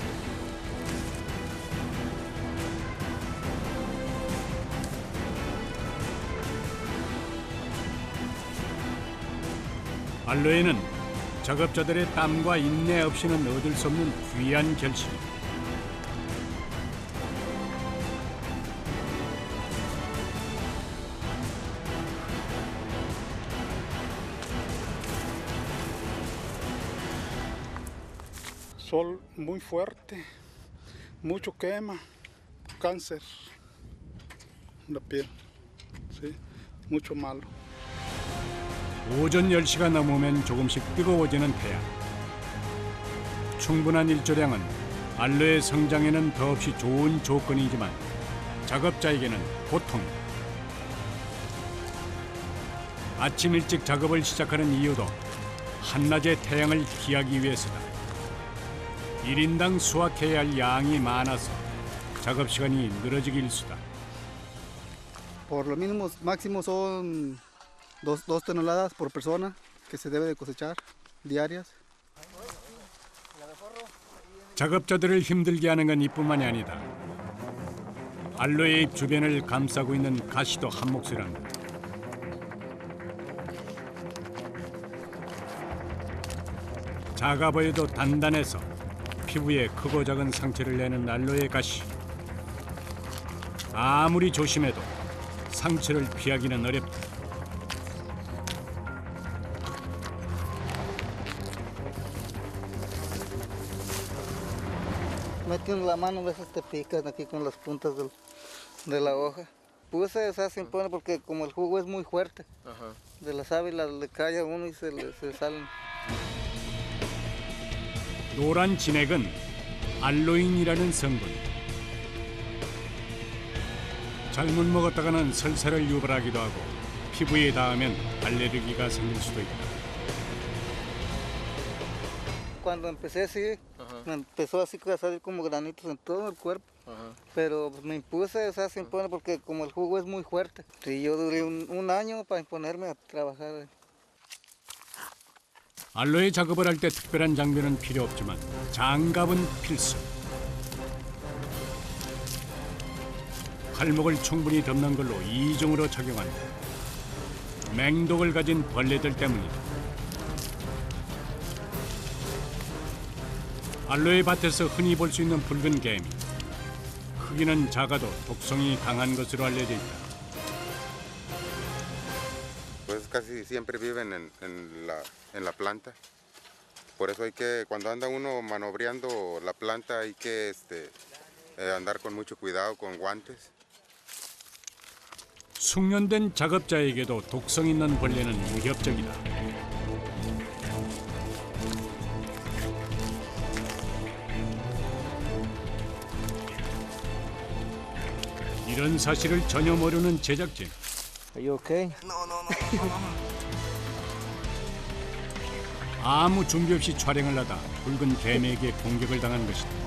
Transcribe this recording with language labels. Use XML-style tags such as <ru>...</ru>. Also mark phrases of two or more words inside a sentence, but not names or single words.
<ko>알로에는 작업자들의 땀과 인내 없이는 얻을 수 없는 귀한 결실이다.</ko> <es>Sol muy fuerte, mucho quema, cáncer en la piel, sí, mucho malo.</es> <ko>오전 10시가 넘으면 조금씩 뜨거워지는 태양. 충분한 일조량은 알로에 성장에는 더없이 좋은 조건이지만 작업자에게는 고통. 아침 일찍 작업을 시작하는 이유도 한낮의 태양을 피하기 위해서다. 1인당 수확해야 할 양이 많아서 작업 시간이 늘어지기 일쑤다.</ko> <es>Por lo mínimo, máximo son 2 toneladas por persona que se debe de cosechar diarias.</es> <ko>작업자들을 힘들게 하는 건 이뿐만이 아니다. 알로에 잎 주변을 감싸고 있는 가시도 한 몫이란다. 작아 보여도 단단해서 피부에 크고 작은 상처를 내는 알로에 가시. 아무리 조심해도 상처를 피하기는 어렵다.</ko> <es>Metiendo la mano a veces te pican aquí con las puntas de la hoja. Pues se hacen pone porque como el jugo es muy fuerte, de la sábila le cae a uno y se salen.</es> <ko>노란 진액은 알로인이라는 성분. 잘못 먹었다가는 설사를 유발하기도 하고 피부에 닿으면 알레르기가 생길 수도 있다.</ko> <es>Cuando empecé así, me empezó así a salir como granitos en todo el cuerpo. Pero me impuse, o sea, se impone porque como el jugo es muy fuerte. Y yo duré un año para imponerme a trabajar.</es> <ko>알로에 작업을 할 때 특별한 장비는 필요 없지만 장갑은 필수. 팔목을 충분히 덮는 걸로 이중으로 착용한다. 맹독을 가진 벌레들 때문이다. 알로에 밭에서 흔히 볼 수 있는 붉은 개미. 크기는 작아도 독성이 강한 것으로 알려져 있다.</ko> <es>Pues casi siempre viven en la planta. Por eso hay que, cuando anda uno manobreando la planta, hay que andar con mucho cuidado, con guantes.</es> <ko>숙련된 작업자에게도 독성 있는 벌레는 위협적이다. 이런 사실을 전혀 모르는 제작진.</ko> <en>Are you okay?</en> <ko>아무 준비 없이 촬영을 하다 붉은 개미에게 공격을 당한 것이다.</ko>